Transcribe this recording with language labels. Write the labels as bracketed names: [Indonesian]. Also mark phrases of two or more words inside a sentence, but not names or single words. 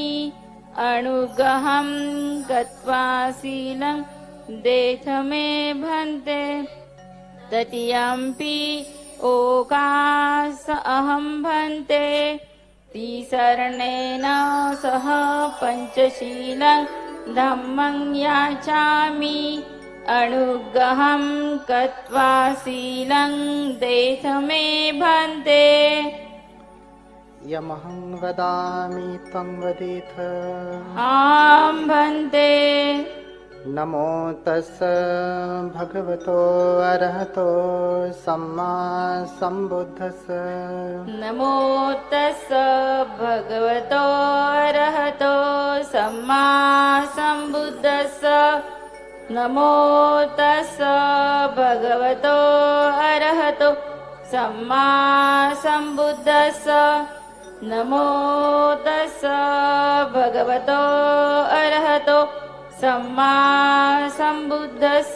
[Pali] अनुग्रहं कृत्वा शीलं देथ मे भन्ते तृतीयम्पि ओकास अहं भन्ते तिसरणेन सह पञ्चशीलं धम्मं याचामि अनुग्रहं कृत्वा शीलं देथ मे भन्ते यमहं वदामि तं वदेथ आं भन्ते नमो तस् भगवतो अरहतो सम्मा सम्बुद्धस् नमो तस् भगवतो अरहतो सम्मा सम्बुद्धस् नमो तस् भगवतो अरहतो सम्मा सम्बुद्धस् नमो तस् भगवतो अरहतो सम्मा सम्बुद्धस्